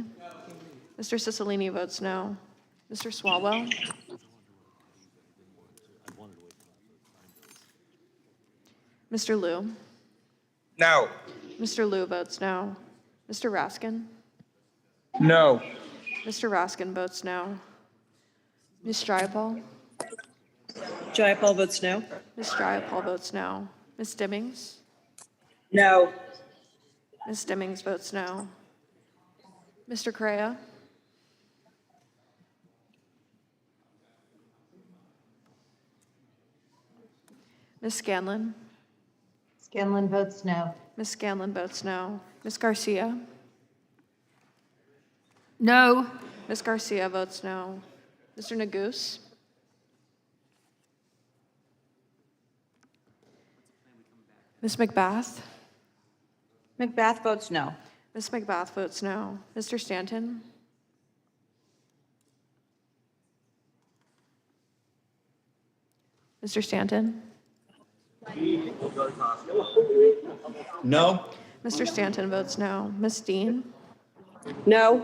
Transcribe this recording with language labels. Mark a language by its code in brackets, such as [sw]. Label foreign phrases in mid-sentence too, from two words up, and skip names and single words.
[en] Mr. Cicilline votes no. Mr. Swalwell. Mr. Liu. No. Mr. Liu votes no. Mr. Raskin. No. Mr. Raskin votes no. Ms. Jayapal. Jayapal votes no. Ms. Jayapal votes no. Ms. Stimmings. No. Ms. Stimmings votes no. Mr. Correa. Ms. Scanlon. Scanlon votes no. Ms. Scanlon votes no. Ms. Garcia. No. Ms. Garcia votes no. Mr. Neguse. Ms. McBath? McBath votes no. Ms. McBath votes no. Mr. Stanton? Mr. Stanton? No. Mr. Stanton votes no. Ms. Dean? No.